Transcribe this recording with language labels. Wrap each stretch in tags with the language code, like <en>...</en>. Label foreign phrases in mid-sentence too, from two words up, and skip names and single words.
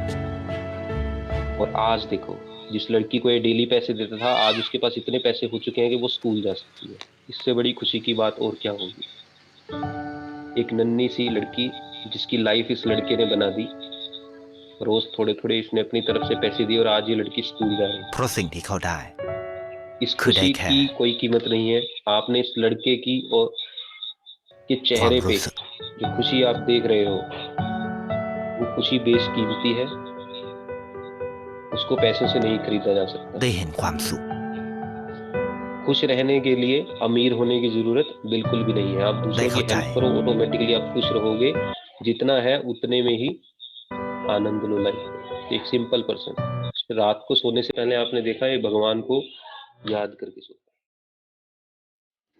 <hi>और आज देखो जिस लड़की को ये डेली पैसे देता था, आज उसके पास इतने पैसे हो चुके हैं कि वो स्कूल जा सकती है। इससे बड़ी खुशी की बात और क्या होगी। एक नन्ही सी लड़की जिसकी लाइफ इस लड़के ने बना दी, रोज थोड़े थोड़े इसने अपनी तरफ से पैसे दिए और आज ये लड़की स्कूल जा रही</hi> <th>เพราะสิ่งที่เขาได้</th> <hi>है। इस</hi> <th>คือได้</th> <hi>खुशी</hi> <th>แค่</th> <hi>की कोई कीमत नहीं है। आपने इस लड़के की और के</hi> <th>ความ</th> <hi>चेहरे पे</hi> <th>รู้สึก</th> <hi>जो खुशी आप देख रहे हो, वो खुशी बेशकीमती है, उसको पैसों से नहीं खरीदा जा सकता।</hi> <th>ได้เห็นความสุข</th> <hi>खुश रहने के लिए अमीर होने की जरूरत बिल्कुल भी नहीं है। आप दूसरों की देखो हेल्प करो, ऑटोमेटिकली आप खुश रहोगे। जितना है उतने में ही आनंद लो लाइफ में। एक</hi> <en>simple person</en> <hi>रात को सोने से पहले आपने देखा है भगवान को याद करके सोता है।</hi>